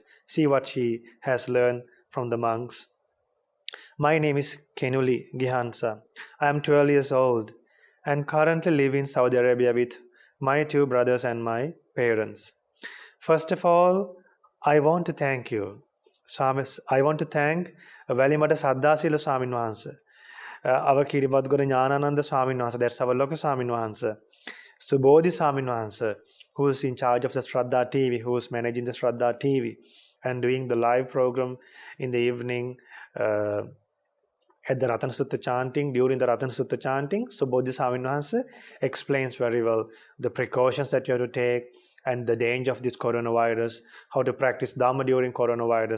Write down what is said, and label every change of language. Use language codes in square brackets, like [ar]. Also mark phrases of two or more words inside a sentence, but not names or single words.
[en] See what she has learned from the monks. My name is Kenuli Gihansa. I am 12 years old and currently live in Saudi Arabia with my 2 brothers and my parents. First of all, I want to thank you I want to thank Valimata Saddasila Swamin Wahanse, our Kiribadguru Jnanananda Swamin Wahanse, that's our local Swamin Wahanse, Subodhi Swamin Wahanse, who is in charge of the Shraddha TV, who is managing the Shraddha TV and doing the live program in the evening at the Ratan Sutta chanting, during the Ratan Sutta chanting. So Bodhi Swamin Wahanse explains very well the precautions that you have to take and the danger of this coronavirus, how to practice Dhamma during coronavirus.